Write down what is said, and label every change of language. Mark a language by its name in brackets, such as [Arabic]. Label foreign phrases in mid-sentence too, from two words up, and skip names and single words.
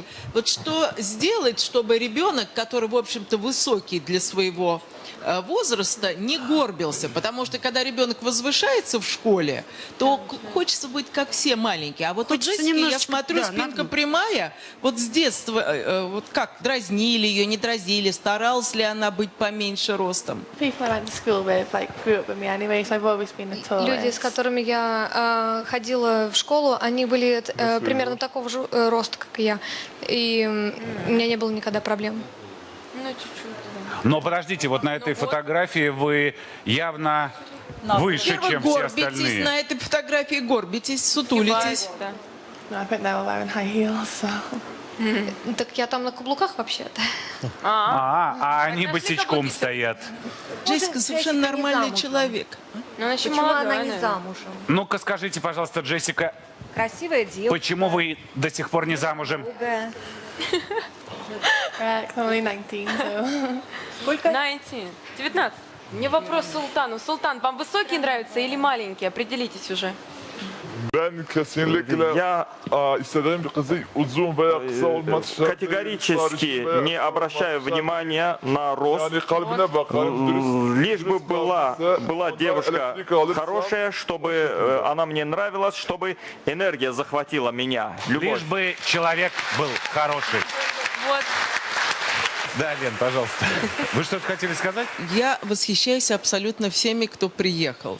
[Russian] Вот что сделать, чтобы ребенок, который, в общем-то, высокий для своего возраста, не горбился? Потому что, когда ребенок возвышается в школе, то хочется быть как все маленькие. А вот у Джессики, я смотрю, спинка прямая. Вот с детства, вот как, дразнили ее, не дразнили, старалась ли она быть поменьше ростом? [English] People I went to school with like grew up with me anyway, so I've always been the tallest. [Russian] Люди, с которыми я ходила в школу, они были примерно такого же роста, как и я. И у меня не было никогда проблем. Ну, чуть-чуть. Но подождите, вот на этой фотографии вы явно выше, Во-первых, чем все горбитесь остальные. на этой фотографии, горбитесь, сутулитесь. [English] No, I think they were wearing high heels, so. [Russian] Так я там на каблуках вообще-то. А они босичком стоят. Джессика совершенно нормальный человек. Почему она не замужем? Ну-ка скажите, пожалуйста, Джессика, Красивая девушка. почему вы до сих пор не замужем? Другая. [English] I'm only 19, so. [Russian] Сколько? 19. Мне вопрос Султану. Султан, вам высокие нравятся или маленькие? Определитесь уже. [Turkish] Ben kesinlikle istediğim bir kızı uzun veya kısa olmaz. [Russian] Категорически не обращаю внимания на рост. [Turkish] Yani kalbine bakarım. [Russian] Лишь бы была девушка хорошая, чтобы она мне нравилась, чтобы энергия захватила меня. Любовь. Лишь бы человек был хороший. Вот. Да, Лен, пожалуйста. Вы что-то хотели сказать? Я восхищаюсь абсолютно всеми, кто приехал.